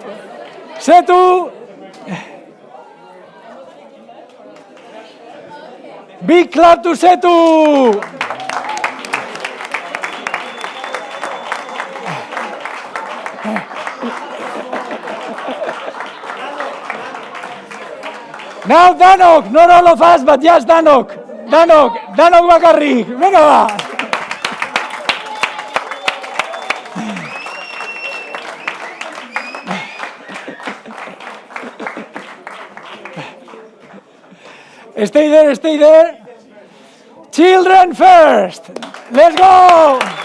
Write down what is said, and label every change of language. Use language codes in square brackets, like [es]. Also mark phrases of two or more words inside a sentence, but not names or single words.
[en] Setu. Big clap to Setu. Now Danok, not all of us, but just Danok. [eu] Danok bakarrik. [es] Venga va. [en] Stay there. Children first. Let's go.